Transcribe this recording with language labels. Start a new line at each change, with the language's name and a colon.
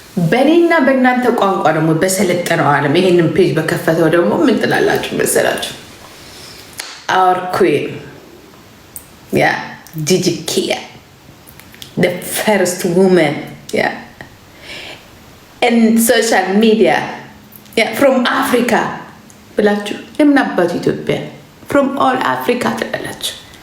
Amharic: በእኔና በእናንተ ቋንቋ ደግሞ በሰለጠነው ዓለም ይሄንን ፔጅ በከፈተው ደግሞ ምን ትላላችሁ መሰላችሁ?
English: Our queen, yeah, Gigi Kia, the first woman, yeah, in social media, yeah, from Africa.
Amharic: ብላችሁ ለምን አባቱ ኢትዮጵያ
English: from all Africa
Amharic: ትላላችሁ?